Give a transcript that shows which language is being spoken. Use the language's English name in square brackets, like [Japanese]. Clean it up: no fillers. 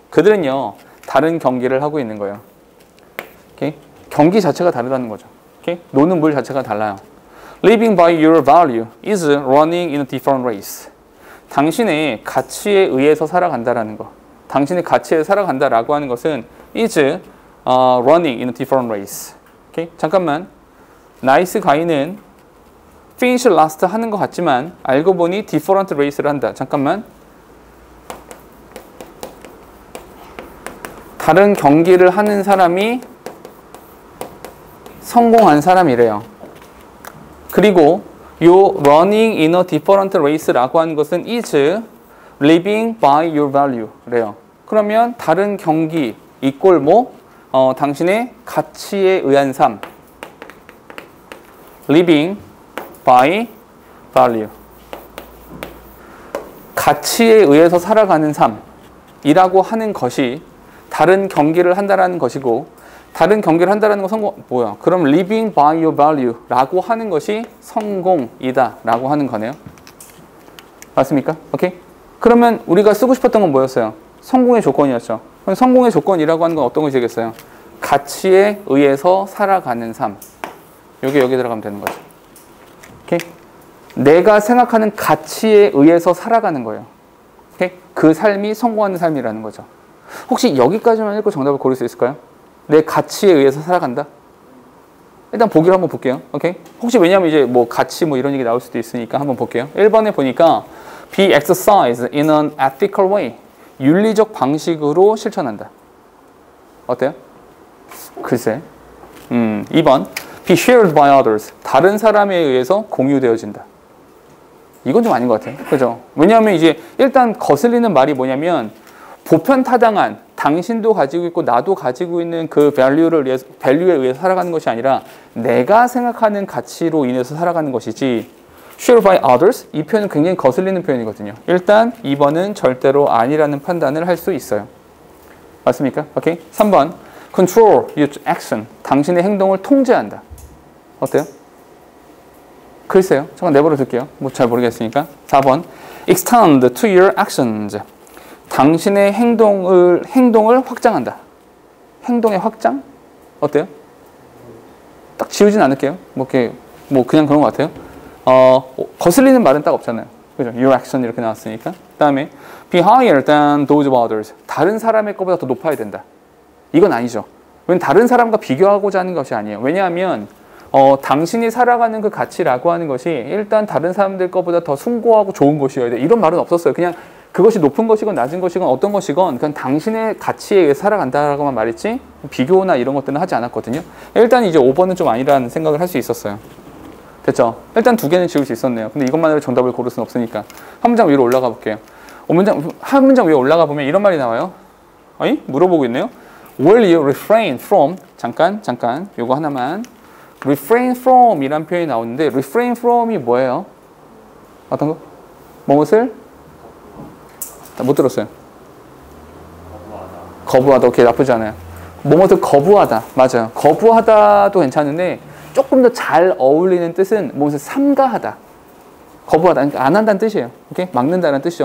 [Korean] 그들은요 다른 경기를 하고 있는 거예요. 오케이? 경기 자체가 다르다는 거죠. 오케이? 노는 물 자체가 달라요. [English] Living by your value is running in a different race. [Korean] 당신의 가치에 의해서 살아간다라는 거. 당신의 가치에 살아간다라고 하는 것은 [English] is running in a different race. [Korean] 오케이? 잠깐만. 나이스 가이는 finish last 하는 것 같지만 알고 보니 different race를 한다. 잠깐만. 다른 경기를 하는 사람이 성공한 사람이래요. 그리고 요 [English] running in a different race라고 [Korean] 하는 것은 is living by your value 래요. 그러면 다른 경기 equal 뭐? 당신의 가치에 의한 삶. [English] living by value. [Korean] 가치에 의해서 살아가는 삶이라고 하는 것이 다른 경기를 한다라는 것이고, 다른 경기를 한다라는 건 성공, 뭐야? 그럼 living by your value라고 하는 것이 성공이다라고 하는 거네요. 맞습니까? 오케이? 그러면 우리가 쓰고 싶었던 건 뭐였어요? 성공의 조건이었죠. 그럼 성공의 조건이라고 하는 건 어떤 것이 되겠어요? 가치에 의해서 살아가는 삶. 여기 들어가면 되는 거죠. 오케이? 내가 생각하는 가치에 의해서 살아가는 거예요. 오케이? 그 삶이 성공하는 삶이라는 거죠. 혹시 여기까지만 읽고 정답을 고를 수 있을까요? 내 가치에 의해서 살아간다? 일단 보기를 한번 볼게요. 오케이? 혹시 왜냐면 이제 뭐 가치 뭐 이런 얘기 나올 수도 있으니까 한번 볼게요. 1번에 보니까 [English] be exercised in an ethical way. [Korean] 윤리적 방식으로 실천한다. 어때요? 글쎄. 2번 [English] be shared by others. [Korean] 다른 사람에 의해서 공유되어진다. 이건 좀 아닌 것 같아요. 그죠? 왜냐하면 이제 일단 거슬리는 말이 뭐냐면 보편타당한 당신도 가지고 있고 나도 가지고 있는 그 밸류에 의해서 살아가는 것이 아니라 내가 생각하는 가치로 인해서 살아가는 것이지. [English] shared by others [Korean] 이 표현은 굉장히 거슬리는 표현이거든요. 일단 2번은 절대로 아니라는 판단을 할 수 있어요. 맞습니까? 오케이. 3번 [English] control your action. [Korean] 당신의 행동을 통제한다. 어때요? 글쎄요. 잠깐 내버려 둘게요. 뭐 잘 모르겠으니까. 4번 [English] extend to your actions. [Korean] 당신의 행동을 확장한다. 행동의 확장? 어때요? 딱 지우진 않을게요. 뭐 그냥 그런 것 같아요. 거슬리는 말은 딱 없잖아요. 그죠? Your action 이렇게 나왔으니까. [English] 그다음에 be higher than those of others. [Korean] 다른 사람의 것보다 더 높아야 된다. 이건 아니죠. 왜냐면 다른 사람과 비교하고자 하는 것이 아니에요. 왜냐하면 당신이 살아가는 그 가치라고 하는 것이 일단 다른 사람들 것보다 더 숭고하고 좋은 것이어야 돼. 이런 말은 없었어요. 그냥 그것이 높은 것이건 낮은 것이건 어떤 것이건 그냥 당신의 가치에 의해 살아간다라고만 말했지 비교나 이런 것들은 하지 않았거든요. 일단 이제 5번은 좀 아니라는 생각을 할 수 있었어요. 됐죠? 일단 2개는 지울 수 있었네요. 근데 이것만으로 정답을 고를 수는 없으니까 한 문장 위로 올라가 볼게요. 한 문장 위에 올라가 보면 이런 말이 나와요. 아니? 물어보고 있네요. [English] Will you refrain from [Korean] 잠깐 요거 하나만. refrain from 이란 표현이 나오는데 refrain from이 뭐예요? 어떤 거? 무엇을? 못 들었어요. 거부하다. 오케이, 나쁘지 않아요. 뭐뭐를 거부하다. 맞아요. 거부하다도 괜찮은데 조금 더 잘 어울리는 뜻은 뭐뭇을 삼가하다. 거부하다. 그러니까 안 한다는 뜻이에요. 오케이? 막는다는 뜻이죠.